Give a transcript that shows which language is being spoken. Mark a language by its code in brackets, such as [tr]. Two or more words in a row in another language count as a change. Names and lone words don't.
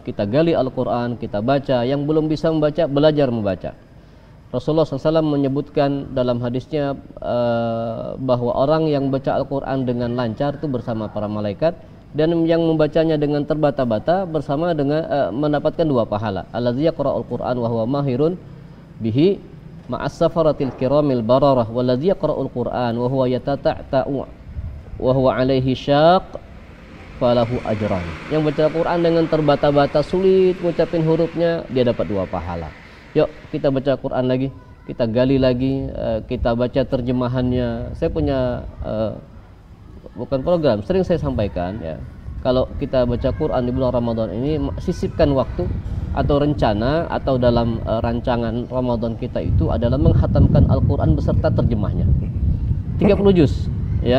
[id] Kita gali Al-Quran, kita baca. Yang belum bisa membaca, belajar membaca. Rasulullah SAW menyebutkan dalam hadisnya bahwa orang yang baca Al-Quran dengan lancar itu bersama para malaikat, dan yang membacanya dengan terbata-bata bersama dengan mendapatkan 2 pahala. [ar] الذي يقرأ القرآن وهو ماهر به مع السفرة الكرام البررة والذي يقرأ القرآن وهو يتتعتع وهو عليه شاق فله أجران. [id] Yang baca Al-Qur'an dengan terbata-bata, sulit ngucapin hurufnya, dia dapat 2 pahala. Yuk kita baca Al-Qur'an lagi, kita gali lagi, kita baca terjemahannya. Saya punya bukan program, sering saya sampaikan ya. Kalau kita baca Quran di bulan Ramadan ini, sisipkan waktu atau rencana atau dalam rancangan Ramadan kita itu adalah menghatamkan Al-Quran beserta terjemahnya 30 juz ya.